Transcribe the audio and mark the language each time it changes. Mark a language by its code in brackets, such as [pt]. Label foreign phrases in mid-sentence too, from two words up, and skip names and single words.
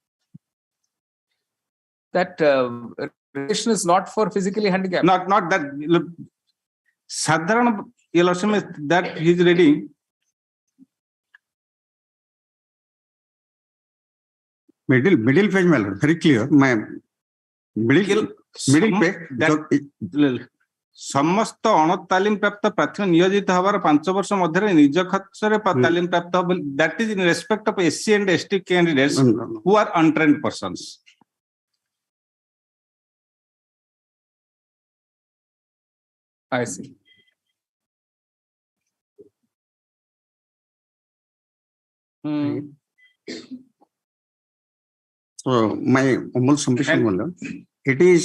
[en] That relation is not for physically handicapped. Not that. Sadharan that he is reading. Middle page, my lord, very clear. My middle page. [or] ସମସ୍ତ ଅଣତାଲିମ ପ୍ରାପ୍ତ ପ୍ରାର୍ଥୀ ନିୟୋଜିତ ହେବାର 5 ବର୍ଷ ମଧ୍ୟରେ ନିଜ ଖର୍ଚ୍ଚରେ ତାଲିମ ପ୍ରାପ୍ତ ହେବ [en] that is in respect of SC and ST candidates who are untrained persons. I see. So my humble submission, my lord, it is.